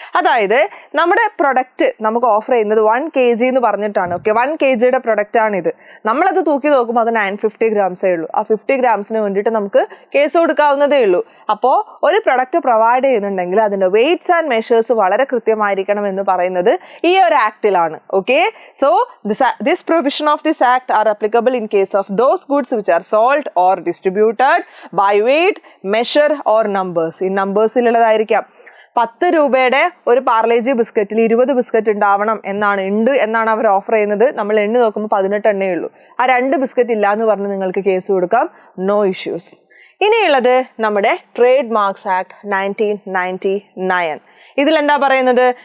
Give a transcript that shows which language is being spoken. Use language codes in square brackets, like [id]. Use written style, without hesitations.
[ml] അതായത് നമ്മുടെ പ്രൊഡക്റ്റ് നമുക്ക് ഓഫർ ചെയ്യുന്നത് 1 kg എന്ന് പറഞ്ഞിട്ടാണ്. ഓക്കെ, 1 kgയുടെ പ്രൊഡക്റ്റ് ആണിത്. നമ്മളത് തൂക്കി നോക്കുമ്പോൾ അത് 950 ഗ്രാംസേ ഉള്ളൂ. ആ 50 ഗ്രാംസിന് വേണ്ടിയിട്ട് നമുക്ക് കേസ് കൊടുക്കാവുന്നതേ ഉള്ളൂ. അപ്പോൾ ഒരു പ്രൊഡക്റ്റ് പ്രൊവൈഡ് ചെയ്യുന്നുണ്ടെങ്കിൽ അതിൻ്റെ വെയ്റ്റ്സ് ആൻഡ് മെഷേഴ്സ് വളരെ കൃത്യമായിരിക്കണം എന്ന് പറയുന്നത് ഈ ഒരു ആക്ടിലാണ്. [en] Okay, so this provision of this act are applicable in case of those goods which are sold or distributed by weight, measure or numbers. [ml] ഈ നമ്പേഴ്സിലുള്ളതായിരിക്കാം. 10 രൂപയുടെ ഒരു പാർലേജി ബിസ്ക്കറ്റിൽ 20 ബിസ്ക്കറ്റ് ഉണ്ടാവണം എന്നാണ് അവർ ഓഫർ ചെയ്യുന്നത്. നമ്മൾ എണ്ണി നോക്കുമ്പോൾ 18 എണ്ണേ ഉള്ളൂ. ആ 2 ബിസ്ക്കറ്റ് ഇല്ല എന്ന് പറഞ്ഞ് നിങ്ങൾക്ക് കേസ് കൊടുക്കാം, [en] No issues. [ml] ഇനിയുള്ളത് നമ്മുടെ ട്രേഡ് മാർക്സ് ആക്ട് 1999. ഇതിലെന്താ പറയുന്നത്?